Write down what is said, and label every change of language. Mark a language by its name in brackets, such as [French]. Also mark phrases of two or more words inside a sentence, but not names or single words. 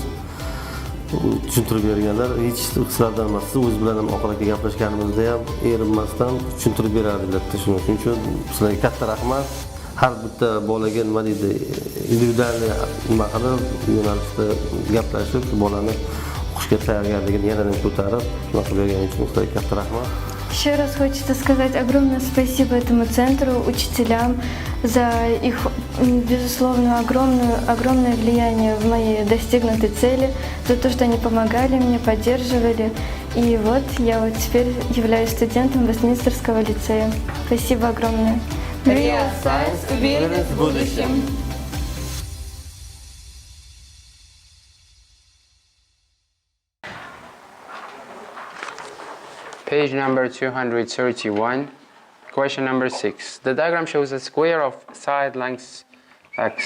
[Uzbek] Tushuntirib berganlar, hech sizlardan emas, siz o'z bilan ham oxirgi gaplashganimizda ham erinmasdan tushuntirib berardilar. Shuning uchun sizlarga katta rahmat. Har bitta bolaga nima deydi, individual nima qilib, yo'nalishda gaplashib, shu bolani o'qishga tayyorgarligini yanada ko'tarib, shunaqa berganingiz uchun sizlarga katta rahmat. [Russian] Еще раз хочется сказать огромное спасибо этому центру, учителям за их, безусловно, огромное влияние в моей достигнутой цели, за то, что они помогали мне, поддерживали. И вот я вот теперь являюсь студентом Вестминстерского лицея. Спасибо огромное. Real Science, уверенность в будущем. [English] Page number 231, question number 6. The diagram shows a square of side lengths x.